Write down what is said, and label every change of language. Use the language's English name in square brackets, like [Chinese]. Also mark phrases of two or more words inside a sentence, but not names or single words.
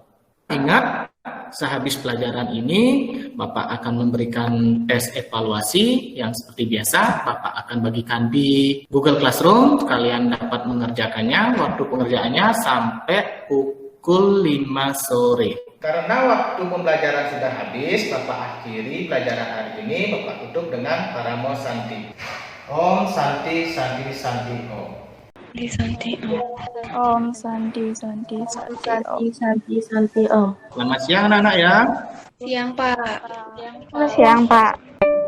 [Indonesian] Ingat, sehabis pelajaran ini, Bapak akan memberikan tes evaluasi yang seperti biasa, Bapak akan bagikan di Google Classroom, kalian dapat mengerjakannya, waktu pengerjaannya sampai pukul 5 sore. Karena waktu pembelajaran sudah habis, Bapak akhiri pelajaran hari ini, Bapak tutup dengan Paramo Santi. [Sanskrit] Om Santi, Santi, Santi, Om. Santi, Om Santi, Santi, Santi, Santi, Santi, Om. [Indonesian] Selamat siang anak-anak ya. Siang, Pak. Siang, Pak.